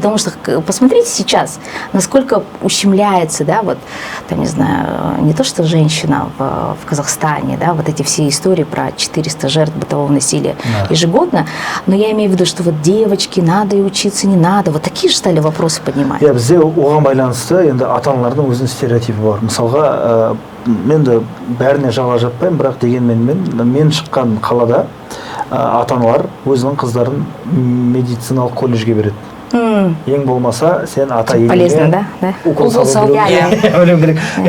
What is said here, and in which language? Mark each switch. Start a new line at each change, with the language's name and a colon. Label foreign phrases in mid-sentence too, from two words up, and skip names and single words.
Russian: Потому что посмотрите сейчас, насколько ущемляется, да, вот, там, не знаю, не то что женщина в Казахстане, да, вот эти все истории про 400 жертв бытового насилия ежегодно, но я имею в виду, что вот девочки, надо и учиться, не надо. Вот такие же стали вопросы поднимать.
Kazakh: Я бізде оған байланысты енді ата-аналардың өзінің стереотипі бар. Мысалға, мен де бәріне жала жаппаймын, бірақ дегенмен мен шыққан қалада ата-аналар өзінің қыздарын медициналық колледжге береді. Ең болмаса сен ата енеңе укол салу керек.